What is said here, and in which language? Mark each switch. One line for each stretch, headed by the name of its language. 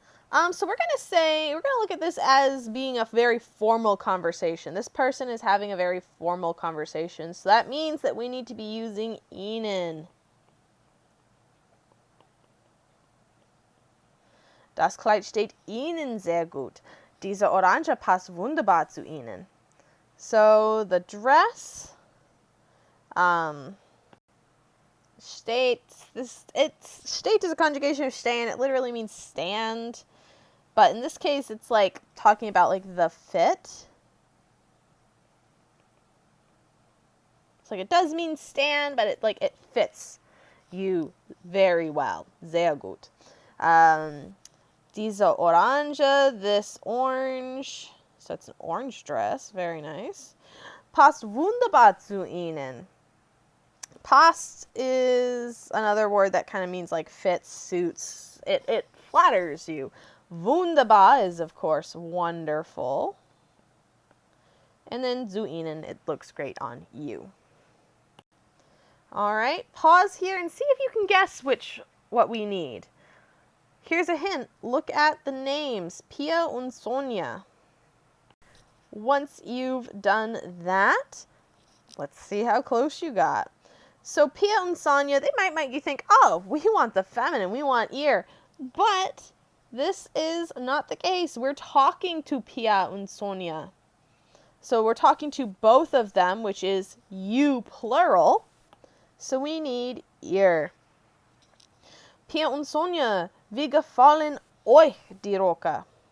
English: So we're going to look at this as being a very formal conversation. This person is having a very formal conversation. So that means that we need to be using Ihnen.
German: Das Kleid steht Ihnen sehr gut. Diese Orange passt wunderbar zu Ihnen.
English: So the dress, steht is a conjugation of stehen. It literally means stand. But in this case, it's like talking about like the fit. It's like it does mean stand, but it fits you very well.
German: Sehr gut. Diese Orange,
English: this orange. So it's an orange dress. Very nice.
German: Passt wunderbar zu Ihnen.
English: Passt is another word that kind of means like fits, suits. It flatters you. Wunderbar is, of course, wonderful. And then
German: zu Ihnen,
English: it looks great on you. All right, pause here and see if you can guess what we need. Here's a hint. Look at the names, Pia und Sonja. Once you've done that, let's see how close you got. So Pia and Sonja, they might make you think, oh, we want the feminine, we want ihr. But this is not the case. We're talking to Pia and Sonja. So we're talking to both of them, which is you plural. So we need ihr.
German: Pia und Sonja, wie gefallen euch die Röcke?